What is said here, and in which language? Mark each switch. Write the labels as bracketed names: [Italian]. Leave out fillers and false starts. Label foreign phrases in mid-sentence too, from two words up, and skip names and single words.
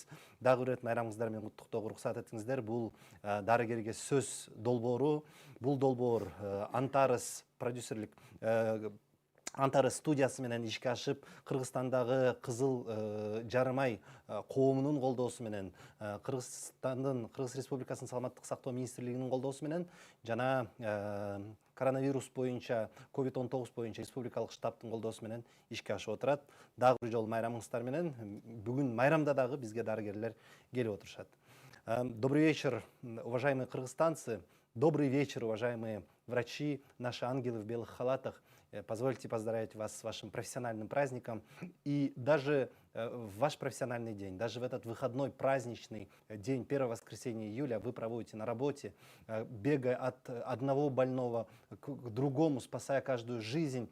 [Kyrgyz] Дагы бир ирет майрамыңыздар менен куттуктоого уруксат этиңиздер. Бул дарыгерге сөз долбоору, бул долбоор Антарес продюсерлик Антарес студиясы менен ишке ашып, Кыргызстандагы Кызыл Жарымай коомунун колдоосу менен, Кыргыз Республикасынын саламаттык сактоо министрлигинин колдоосу менен жана коронавирус боюнча, COVID-19 боюнча республикалык штабтын колдоосу менен ишке ашып отурат. Дагы бир жолу майрамыңыздар менен, бүгүн майрамда дагы бизге дарыгерлер келип отурушат. [Russian] Добрый вечер, уважаемые кыргызстанцы. Добрый вечер, уважаемые врачи, наши ангелы в белых халатах. Позвольте поздравить вас с вашим профессиональным праздником. И даже в ваш профессиональный день, даже в этот выходной праздничный день, 1 воскресенья июля, вы проводите на работе, бегая от одного больного к другому, спасая каждую жизнь.